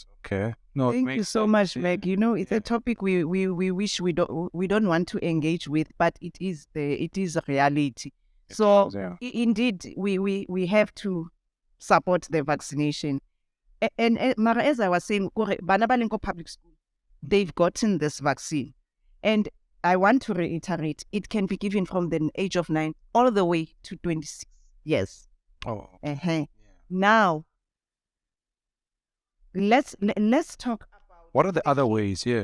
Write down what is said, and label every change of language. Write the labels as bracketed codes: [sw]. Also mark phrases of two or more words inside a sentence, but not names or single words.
[en] Okay. No. Thank you so much, Meg. It's a topic we wish we don't want to engage with, but it is a reality. So Yeah. indeed, we have to support the vaccination. And mara, as I was saying, [tn] bana ba leng ko [en] public school, they've gotten this vaccine. And I want to reiterate, it can be given from the age of 9 all the way to 26 years. Oh. Now, let's talk about What are the other ways? Yeah.